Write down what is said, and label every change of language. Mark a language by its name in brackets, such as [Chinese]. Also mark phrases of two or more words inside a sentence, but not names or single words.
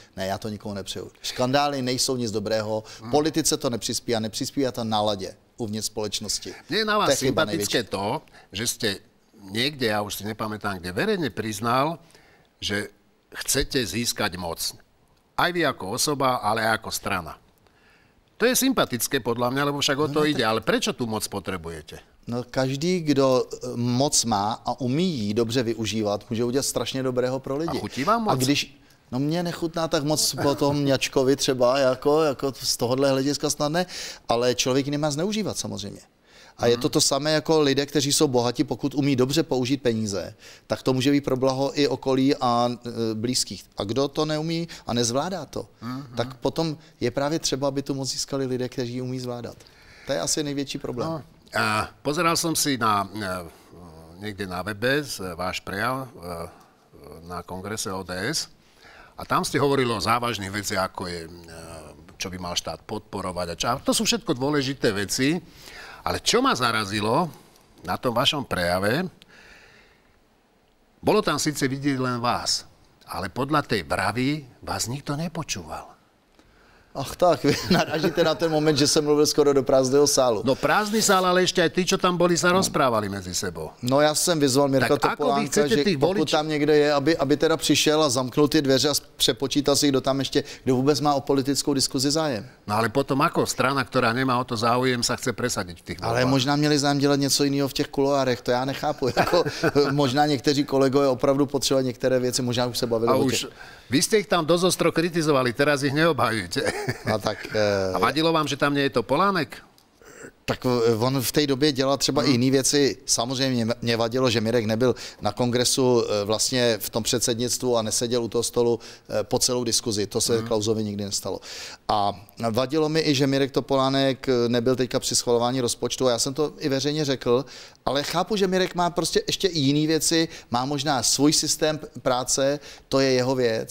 [Czech] Ne, já to nikomu nepřeju. Škandály nejsou nic dobrého, politice to nepřispívá to náladě uvnitř společnosti. [Slovak] Mne je na vás sympatické to, že ste niekde, ja už si nepamätám, kde verejne priznal, že chcete získať moc. Aj vy ako osoba, ale aj ako strana. To je sympatické podľa mňa, lebo však o to ide. Ale prečo tu moc potrebujete? No, [Czech] každý, kdo moc má a umí ji dobře využívat, může udělat strašně dobrého pro lidi. [Slovak] A chutí vám moc? [Czech] A když... No mě nechutná tak moc po tom Mňačkovi třeba, jako z tohohle hlediska snad ne, ale člověk nemá zneužívat samozřejmě. A je to to samé jako lidé, kteří jsou bohatí, pokud umí dobře použít peníze, tak to může být pro blaho i okolí a blízkých. A kdo to neumí a nezvládá to, tak potom je právě třeba, aby tu moc získali lidé, kteří ji umí zvládat. To je asi největší problém. No, [Slovak] a pozeral som si niekde na webe váš prejav na kongrese ODS a tam ste hovorili o závažných veciach, ako je, čo by mal štát podporovať a čo. To sú všetko dôležité veci. Ale čo ma zarazilo na tom vašom prejave, bolo tam síce vidieť len vás, ale podľa tej bravy vás nikto nepočúval. [Czech] Ach tak, vy narážíte na ten moment, že jsem mluvil skoro do prázdného sálu. [Slovak] No prázdny sál, ale ešte aj tí, čo tam boli, sa rozprávali medzi sebou. [Czech] No já jsem vyzval Mirka Topolánka, že pokud tam někde je, aby teda přišel a zamknul ty dveře a přepočítal si, kdo tam ještě, kdo vůbec má o politickou diskuzi zájem. [Slovak] No ale potom ako strana, ktorá nemá o to záujem, sa chce presadiť v tých voľbách. [Czech] Ale možná měli zájem dělat něco jiného v těch kuloárech, to já nechápu. Jako, možná někteří kolegové opravdu potřebovali některé věci, možná už se bavili o těch. [Slovak] Vy ste ich tam dosť ostro kritizovali, teraz ich neobhajujete. [Czech] A tak... [Slovak] A vadilo vám, že tam nie je Topolánek? [Czech] Tak on v té době dělal třeba i jiné věci. Samozřejmě mě vadilo, že Mirek nebyl na kongresu vlastně v tom předsednictvu a neseděl u toho stolu po celou diskuzi. To se Klausovi nikdy nestalo. A vadilo mi i, že Mirek Topolánek nebyl teďka při schvalování rozpočtu. A já jsem to i veřejně řekl, ale chápu, že Mirek má prostě ještě i jiné věci, má možná svůj systém práce, to je jeho věc.